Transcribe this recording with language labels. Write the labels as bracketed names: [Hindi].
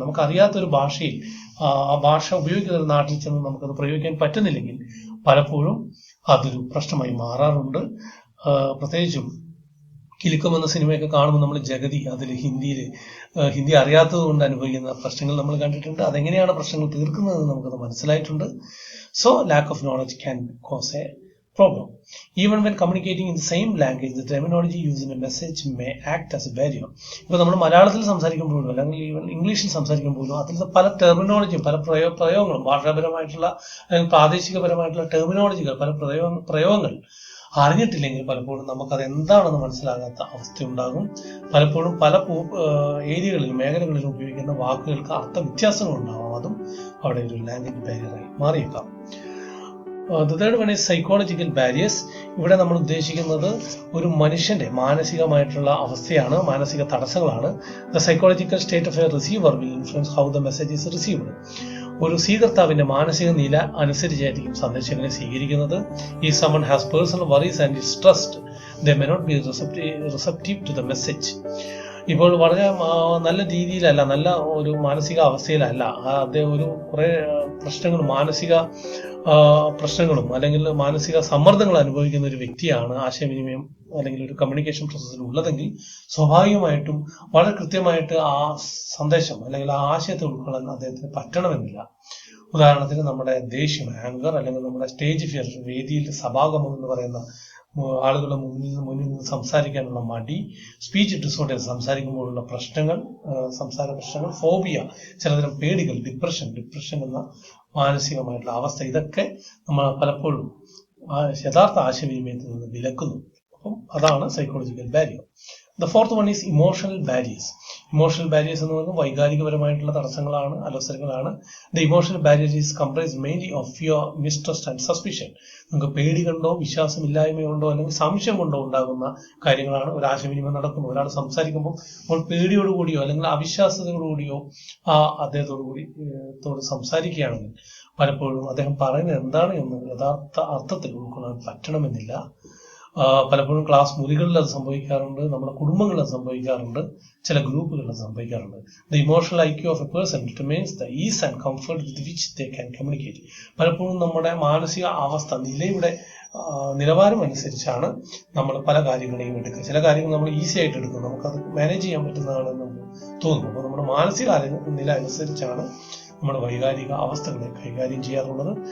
[Malayalam] നമുക്ക് അറിയാത്തൊരു ഭാഷയിൽ ആ ഭാഷ ഉപയോഗിക്കുന്ന ഒരു നാട്ടിൽ ചെന്ന് നമുക്കത് പ്രയോഗിക്കാൻ പറ്റുന്നില്ലെങ്കിൽ പലപ്പോഴും അതൊരു പ്രശ്നമായി മാറാറുണ്ട്. പ്രത്യേകിച്ചും കിലുക്കം എന്ന സിനിമയൊക്കെ കാണുമ്പോൾ നമ്മൾ ജഗതി അതിൽ ഹിന്ദി അറിയാത്തത് കൊണ്ട് അനുഭവിക്കുന്ന പ്രശ്നങ്ങൾ നമ്മൾ കണ്ടിട്ടുണ്ട്. അതെങ്ങനെയാണ് പ്രശ്നങ്ങൾ തീർക്കുന്നത് നമുക്കത് മനസ്സിലായിട്ടുണ്ട്. [English] So lack of knowledge can cause a problem. Even when communicating in the same language, the terminology used in a message may act as a barrier. [Malayalam] ഇപ്പോൾ നമ്മൾ മലയാളത്തിൽ സംസാരിക്കുമ്പോഴും അല്ലെങ്കിൽ ഈവൻ ഇംഗ്ലീഷിൽ സംസാരിക്കുമ്പോഴും അതിൽ പല ടെർമിനോളജിയും പല പ്രയോഗങ്ങളും ഭാഷാപരമായിട്ടുള്ള അല്ലെങ്കിൽ പ്രാദേശികപരമായിട്ടുള്ള ടെർമിനോളജികൾ പല പ്രയോഗങ്ങൾ അറിഞ്ഞിട്ടില്ലെങ്കിൽ പലപ്പോഴും നമുക്കത് എന്താണെന്ന് മനസ്സിലാകാത്ത അവസ്ഥയുണ്ടാകും. പലപ്പോഴും പല ഏരിയകളിലും മേഖലകളിലും ഉപയോഗിക്കുന്ന വാക്കുകൾക്ക് അർത്ഥ വ്യത്യാസങ്ങൾ ഉണ്ടാവാം. അതും അവിടെ ഒരു ലാംഗ്വേജ് ബാരിയറായി മാറിയേക്കാം. [English] The third one is psychological barriers. [Malayalam] ഇവിടെ നമ്മൾ ഉദ്ദേശിക്കുന്നത് ഒരു മനുഷ്യന്റെ മാനസികമായിട്ടുള്ള അവസ്ഥയാണ്, മാനസിക തടസ്സങ്ങളാണ്. [English] The psychological state of a receiver will influence how the message is received. [Malayalam] ഒരു സ്വീകർത്താവിന്റെ മാനസിക നില അനുസരിച്ചായിരിക്കും സന്ദേശങ്ങളെ സ്വീകരിക്കുന്നത്. [English] If someone has personal worries and is stressed, they may not be receptive to the message. [Malayalam] ഇപ്പോൾ വളരെ നല്ല രീതിയിലല്ല, നല്ല ഒരു മാനസിക അവസ്ഥയിലല്ല, അദ്ദേഹം ഒരു കുറെ മാനസിക പ്രശ്നങ്ങളും അല്ലെങ്കിൽ മാനസിക സമ്മർദ്ദങ്ങൾ അനുഭവിക്കുന്ന ഒരു വ്യക്തിയാണ് ആശയവിനിമയം അല്ലെങ്കിൽ ഒരു കമ്മ്യൂണിക്കേഷൻ പ്രോസസ്സിൽ ഉള്ളതെങ്കിൽ സ്വാഭാവികമായിട്ടും വളരെ കൃത്യമായിട്ട് ആ സന്ദേശം അല്ലെങ്കിൽ ആ ആശയത്തെ ഉൾക്കൊള്ളാൻ അദ്ദേഹത്തിന് പറ്റണമെന്നില്ല. ഉദാഹരണത്തിന് നമ്മുടെ ദേഷ്യം, ആങ്കർ, അല്ലെങ്കിൽ നമ്മുടെ സ്റ്റേജ് ഫിയർ, വേദിയിൽ സഭാഗമം എന്ന് പറയുന്ന ആളുകളുടെ മുന്നിൽ നിന്ന് സംസാരിക്കാനുള്ള മടി, സ്പീച്ച് ഡിസോർഡേഴ്സ്, സംസാരിക്കുമ്പോഴുള്ള പ്രശ്നങ്ങൾ, സംസാര പ്രശ്നങ്ങൾ, ഫോബിയ, ചിലതരം പേടികൾ, ഡിപ്രഷൻ എന്ന മാനസികമായിട്ടുള്ള അവസ്ഥ, ഇതൊക്കെ നമ്മൾ പലപ്പോഴും യഥാർത്ഥ ആശയവിനിമയത്തിൽ നിന്ന് വിലക്കുന്നു. അപ്പം അതാണ് psychological barrier. [English] The fourth one is emotional barriers. [Malayalam] Emotional barriers എന്ന് പറയുന്നത് വൈകാരികപരമായിട്ടുള്ള തടസ്സങ്ങളാണ്, അലോസരങ്ങളാണ്. [English] The emotional barrier is comprised mainly of fear, mistrust and suspicion. [Malayalam] നമുക്ക് പേടി കൊണ്ടോ വിശ്വാസമില്ലായ്മയുണ്ടോ അല്ലെങ്കിൽ സംശയം കൊണ്ടോ ഉണ്ടാകുന്ന കാര്യങ്ങളാണ് ഒരു ആശയവിനിമയം നടക്കുന്നത്. ഒരാൾ സംസാരിക്കുമ്പോൾ നമ്മൾ പേടിയോടുകൂടിയോ അല്ലെങ്കിൽ അവിശ്വാസതയോടുകൂടിയോ അദ്ദേഹത്തോട് സംസാരിക്കുകയാണെങ്കിൽ പലപ്പോഴും അദ്ദേഹം പറയുന്നത് എന്താണ് എന്ന് യഥാർത്ഥ അർത്ഥത്തിൽ ഉൾക്കൊള്ളാൻ പറ്റണമെന്നില്ല. പലപ്പോഴും ക്ലാസ് മുറികളിൽ അത് സംഭവിക്കാറുണ്ട്, നമ്മുടെ കുടുംബങ്ങളിൽ അത് സംഭവിക്കാറുണ്ട്, ചില ഗ്രൂപ്പുകളിൽ അത് സംഭവിക്കാറുണ്ട്. [English] The emotional IQ of a person determines the ease and comfort with which they can communicate. [Malayalam] പലപ്പോഴും നമ്മുടെ മാനസിക അവസ്ഥ നിലവാരം അനുസരിച്ചാണ് നമ്മൾ പല കാര്യങ്ങളെയും എടുക്കുക. ചില കാര്യങ്ങൾ നമ്മൾ ഈസി ആയിട്ട് എടുക്കും, നമുക്കത് മാനേജ് ചെയ്യാൻ പറ്റുന്നതാണെന്ന് നമുക്ക് തോന്നും. അപ്പോൾ നമ്മുടെ മാനസിക നില അനുസരിച്ചാണ് നമ്മുടെ വൈകാരിക അവസ്ഥകളെ കൈകാര്യം ചെയ്യാറുള്ളത്.